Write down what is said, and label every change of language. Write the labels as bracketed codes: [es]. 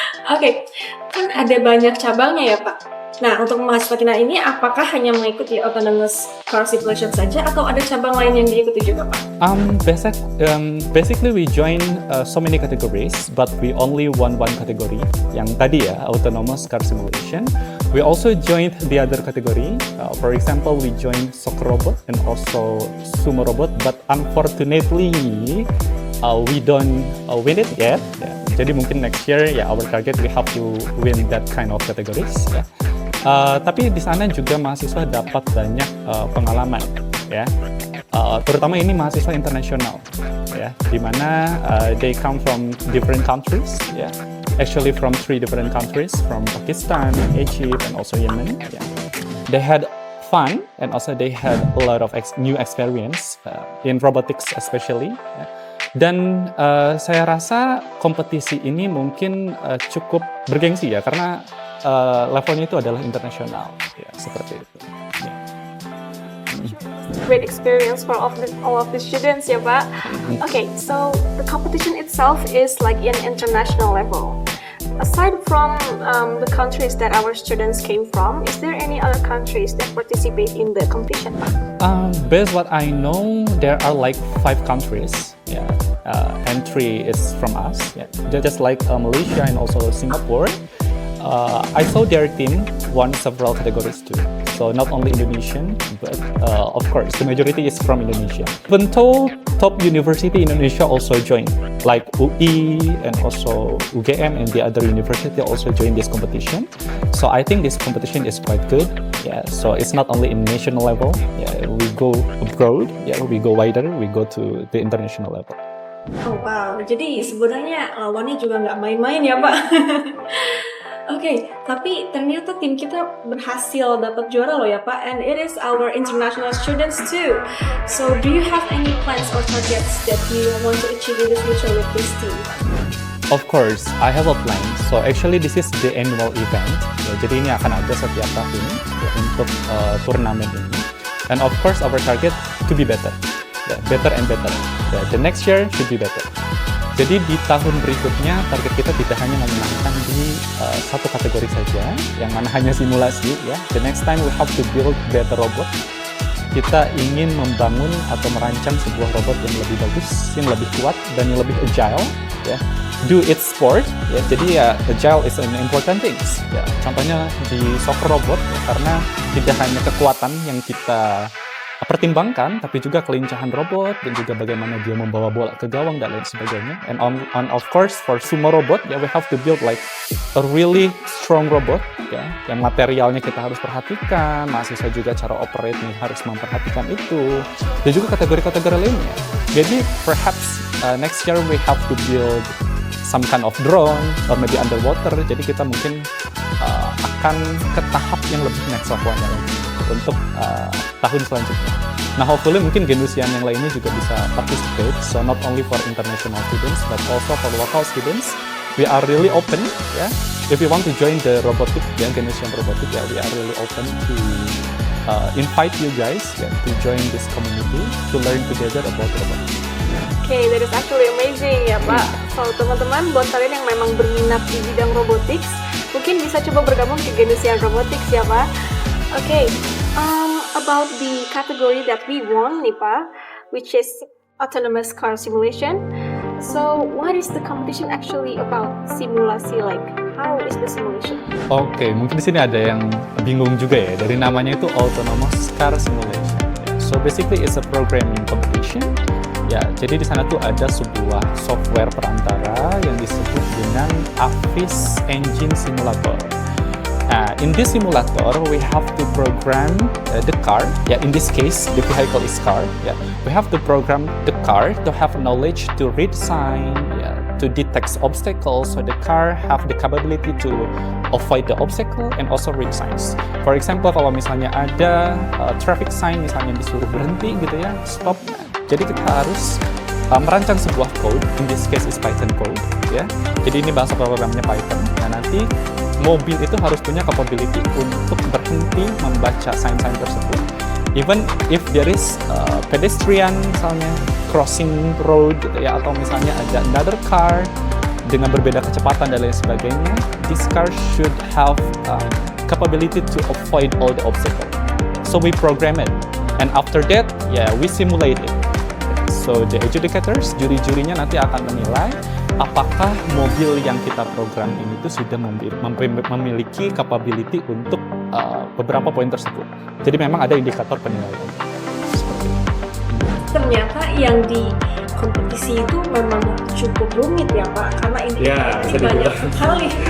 [id] Oke, kan ada banyak cabangnya ya Pak. Nah, untuk mahasiswa kita ini, apakah hanya mengikuti autonomous car simulation saja, atau ada cabang lain yang diikuti juga, Pak? [en] Basically, we join so many categories, but we only won one category. [id] Yang tadi ya, [en] autonomous car simulation. We also joined the other category. For example, we joined soccer robot and also sumo robot, but unfortunately, we don't win it yet. Yeah. [id] Jadi mungkin [en] next year, ya, our target we have to win that kind of categories. Yeah. [id] Tapi di sana juga mahasiswa dapat banyak pengalaman, ya. Terutama ini mahasiswa internasional, ya, di mana [en] they come from different countries, [id] ya. [en] Actually from 3 different countries, from Pakistan, Egypt, and also Yemen. Ya. They had fun, and also they had a lot of new experience in robotics especially. [id] Ya. Dan saya rasa kompetisi ini mungkin cukup bergengsi ya, karena levelnya itu adalah internasional, ya, seperti itu. Ya. [en] Great experience for all of the students [id] ya Pak. [en] Okay, so the competition itself is like in international level. Aside from the countries that our students came from, is there any other countries that participate in the competition, Pak? Based what I know, there are like 5 countries. Yeah, and 3 is from us. Yeah, just like Malaysia and also Singapore. I saw their team won several categories too. So not only Indonesian, but of course the majority is from Indonesia. Even though top university in Indonesia also joined, like UI and also UGM and the other university also joined this competition. So I think this competition is quite good. Yeah, so it's not only in national level. Yeah, we go abroad. Yeah, we go wider. We go to the international level. [id] Oh wow, jadi sebenarnya lawannya juga nggak main-main ya Pak. Oke, tapi ternyata tim kita berhasil dapat juara loh ya Pak, [en] and it is our international students too. So do you have any plans or targets that you want to achieve in the future with this team? Of course, I have a plan. So actually this is the annual event. [id] Ya, jadi ini akan ada setiap tahun ya, untuk turnamen ini. [en] And of course our target to be better. Ya, better and better. [id] Ya, [en] the next year should be better. [id] Jadi di tahun berikutnya target kita tidak hanya memenangkan di satu kategori saja, yang mana hanya simulasi. [en] Ya, the next time we have to build better robot. [id] Kita ingin membangun atau merancang sebuah robot yang lebih bagus, yang lebih kuat dan yang lebih agile. [en] Ya, do its sport. [id] Ya, jadi ya [en] agile is an important things. [id] Ya, contohnya di soccer robot, ya, karena tidak hanya kekuatan yang kita pertimbangkan, tapi juga kelincahan robot dan juga bagaimana dia membawa bola ke gawang dan lain sebagainya. [en] And of course for sumo robot, ya we have to build like a really strong robot, [id] ya, yang materialnya kita harus perhatikan, mahasiswa juga cara operate-nya harus memperhatikan itu, dan juga kategori-kategori lainnya. Jadi [en] perhaps next year we have to build some kind of drone or maybe underwater. [id] Jadi kita mungkin akan ke tahap yang lebih next level-nya lagi untuk tahun selanjutnya. Nah, [en] hopefully [id] mungkin Genusian yang lainnya juga bisa participate. [en] So not only for international students, but also for local students. We are really open, ya. If you want to join the robotic, ya, Genusian robotic, ya, we are really open to invite you guys, ya, to join this community to learn together about robotics. Okay, that is actually amazing [id] ya Pak. So teman-teman, buat kalian yang memang berminat di bidang robotics, mungkin bisa coba bergabung ke Genusian Robotics ya Pak. [en] Okay, about the category that we won [id] nih Pak, [en] which is autonomous car simulation. So what is the competition actually about? [id] Simulasi, [en] like how is the simulation? [id] Oke, mungkin di sini ada yang bingung juga ya, dari namanya itu autonomous car simulation. [en] So basically it's a programming competition. [id] Ya, jadi di sana tuh ada sebuah software perantara yang disebut dengan Avis Engine Simulator. [en] In this simulator, we have to program the car. Yeah, in this case, the vehicle is car. Yeah, we have to program the car to have knowledge to read sign, yeah, to detect obstacles, so the car have the capability to avoid the obstacle and also read signs. For example, [id] kalau misalnya ada traffic sign, misalnya disuruh berhenti gitu ya, stop. Jadi kita harus merancang sebuah code. [en] In this case is Python code. [id] Ya, jadi ini bahasa programnya Python. Nah, nanti mobil itu harus punya capability untuk berhenti membaca sign-sign tersebut. [en] Even if there is pedestrian [id] misalnya [en] crossing road gitu ya, [id] atau misalnya ada [en] another car [id] dengan berbeda kecepatan dan lain sebagainya, [en] this car should have capability to avoid all the obstacles. So we program it, and after that, yeah, we simulate it. So the adjudicators, [id] juri-jurinya nanti akan menilai apakah mobil yang kita program ini tuh sudah memiliki capability untuk beberapa poin tersebut. Jadi memang ada indikator penilaian. Seperti itu. Ternyata yang di kompetisi itu memang cukup rumit ya Pak, karena ini banyak sekali.